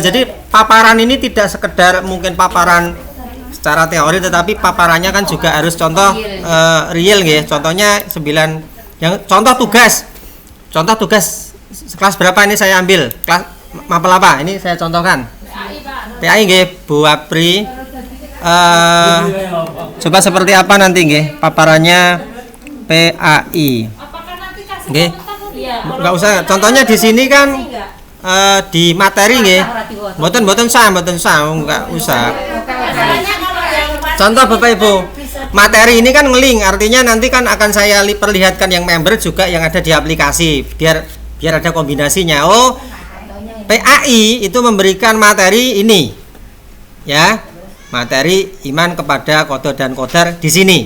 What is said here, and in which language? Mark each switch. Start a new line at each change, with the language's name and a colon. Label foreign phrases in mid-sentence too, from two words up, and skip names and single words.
Indonesian: Jadi paparan ini tidak sekedar mungkin paparan secara teori tetapi paparannya kan juga harus contoh real nggih. Contohnya 9 yang contoh tugas. Contoh tugas kelas berapa ini saya ambil? Kelas mapel apa? Ini saya contohkan. PAI nggih, Bu Apri. Coba seperti apa nanti nggih paparannya PAI. Nggih. Enggak usah. Contohnya di sini kan di materi nggih.
Javanese: Mboten sah,
Indonesian: enggak usah. Contoh Bapak Ibu. Materi ini kan ngeling, artinya nanti kan akan saya perlihatkan yang member juga yang ada di aplikasi biar ada kombinasinya. Oh, PAI itu memberikan materi ini, ya, materi iman kepada Qadha dan Qadar di sini.